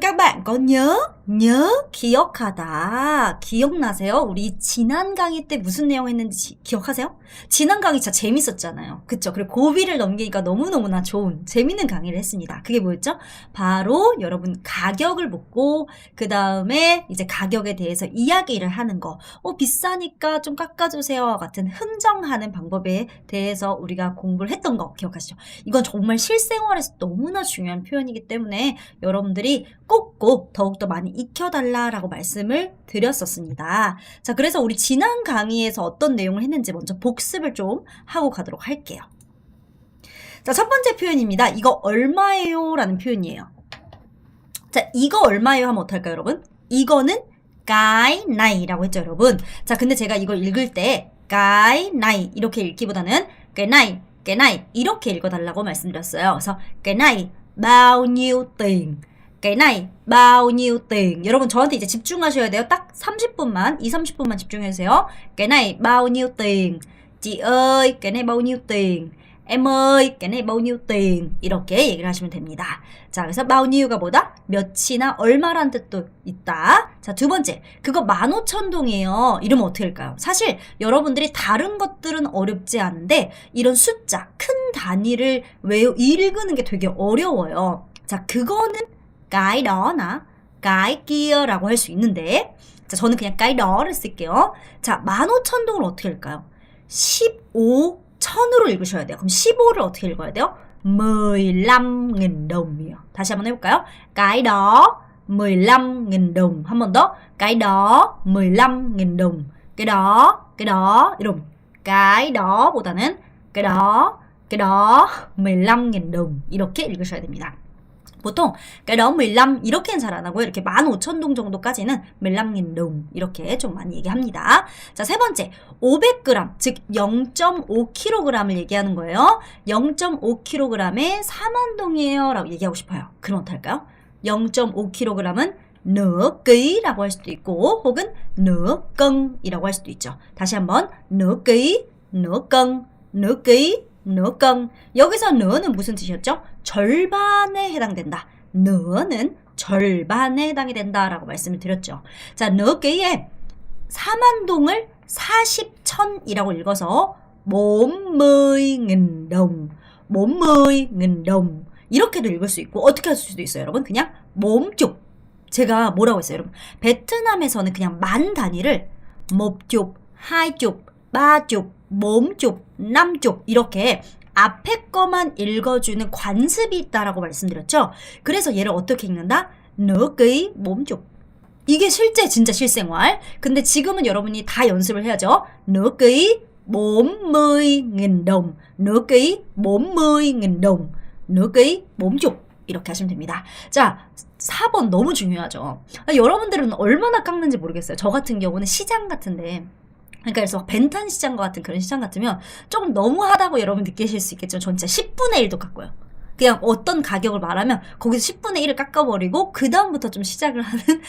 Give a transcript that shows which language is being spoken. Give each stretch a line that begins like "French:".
Vietnamese: Các bạn có nhớ,
Korean: 기억하다. 기억나세요? 우리 지난 강의 때 무슨 내용 했는지 기억하세요? 지난 강의 진짜 재밌었잖아요. 그쵸? 그리고 고비를 넘기니까 너무너무나 좋은 재밌는 강의를 했습니다. 그게 뭐였죠? 바로 여러분 가격을 묻고 그 다음에 이제 가격에 대해서 이야기를 하는 거. 비싸니까 좀 깎아주세요 같은 흥정하는 방법에 대해서 우리가 공부를 했던 거 기억하시죠? 이건 정말 실생활에서 너무나 중요한 표현이기 때문에 여러분들이 꼭 더욱더 많이 익혀달라라고 말씀을 드렸었습니다. 자, 그래서 우리 지난 강의에서 어떤 내용을 했는지 먼저 복습을 좀 하고 가도록 할게요. 자, 첫 번째 표현입니다. 이거 얼마예요? 라는 표현이에요. 자, 이거 얼마예요? 하면 어떡할까요, 여러분? 이거는
Vietnamese: cái này
Korean: 라고 했죠, 여러분. 자, 근데 제가 이걸 읽을 때
Vietnamese: cái này
Korean: 이렇게 읽기보다는 cái này 이렇게 읽어달라고 말씀드렸어요.
Vietnamese: 그래서 cái này bao nhiêu tiền? cái này bao nhiêu tiền?
Korean: 여러분 저한테 이제 집중하셔야 돼요. 딱 30분만, 20-30분만 집중해주세요.
Vietnamese: cái này bao nhiêu tiền? chị ơi, cái này bao nhiêu tiền? em ơi, cái này bao nhiêu tiền?
Korean: 이렇게 얘기를 하시면 됩니다. 자, 그래서 bao nhiew가 뭐다? 몇이나 얼마란 뜻도 있다. 자, 두 번째, 그거 15,000동이에요. 이러면 어떻게 할까요? 사실 여러분들이 다른 것들은 어렵지 않은데 이런 숫자, 큰 단위를 읽는 게 되게 어려워요. 자, 그거는
Vietnamese: cái đó
Korean: 나 cái kia라고 할 수 있는데, 자, 저는 그냥 cái do를 쓸게요. 자, 15,000동을 어떻게 할까요? 15,000으로 읽으셔야 돼요. 그럼 15를 어떻게 읽어야 돼요?
Vietnamese: 15.000 đồng 이요. 다시 한번 해볼까요? cái đó 15.000 đồng.
Korean: 한 번 더.
Vietnamese: cái đó 15.000 đồng. cái đó 이러면 cái đó 보다는 cái đó 15.000 đồng.
Korean: 이렇게 읽으셔야 됩니다. 보통
Vietnamese: cái đó 15
Korean: 이렇게는 잘 안 하고요. 이렇게 15,000동 정도까지는
Vietnamese: 15.000 đồng
Korean: 이렇게 좀 많이 얘기합니다. 자, 세 번째 500g 즉 0.5kg을 얘기하는 거예요. 0.5kg에 40,000동이에요 라고 얘기하고 싶어요. 그럼 어떡할까요? 0.5kg은
Vietnamese: nửa kg
Korean: 라고 할 수도 있고 혹은
Vietnamese: nửa cân
Korean: 이라고 할 수도 있죠.
Vietnamese: 다시 한번 nửa kg, nửa cân, nửa kg, nửa cân.
Korean: 여기서 nửa 는 무슨 뜻이었죠? 절반에 해당된다. nửa 는 절반에 해당이 된다라고 말씀을 드렸죠. 자, nửa kg에 40,000동을 40,000이라고 읽어서
Vietnamese: 40.000 đồng, 40.000 đồng
Korean: 이렇게도 읽을 수 있고 어떻게 할 수도 있어요, 여러분? 그냥 몸쪽. 제가 뭐라고 했어요, 여러분? 베트남에서는 그냥 만 단위를
Vietnamese: một chục, hai chục, ba chục, bốn chục, năm chục
Korean: 이렇게 앞에 거만 읽어주는 관습이 있다라고 말씀드렸죠. 그래서 얘를 어떻게 읽는다?
Vietnamese: nửa kg, bốn chục.
Korean: 이게 진짜 실생활. 근데 지금은 여러분이 다 연습을 해야죠.
Vietnamese: nửa kg, 40.000 đồng, nửa kg, 40.000 đồng, nửa kg, 40
Korean: 이렇게 하시면 됩니다. 자, 4번 너무 중요하죠. 여러분들은 얼마나 깎는지 모르겠어요. 저 같은 경우는 시장 같은데, 그러니까 그래서 벤탄 시장과 같은 그런 시장 같으면 조금 너무하다고 여러분 느끼실 수 있겠지만 전 진짜 10분의 1도 깎고요. 그냥 어떤 가격을 말하면 거기서 10분의 1을 깎아버리고 그 다음부터 좀 시작을 하는.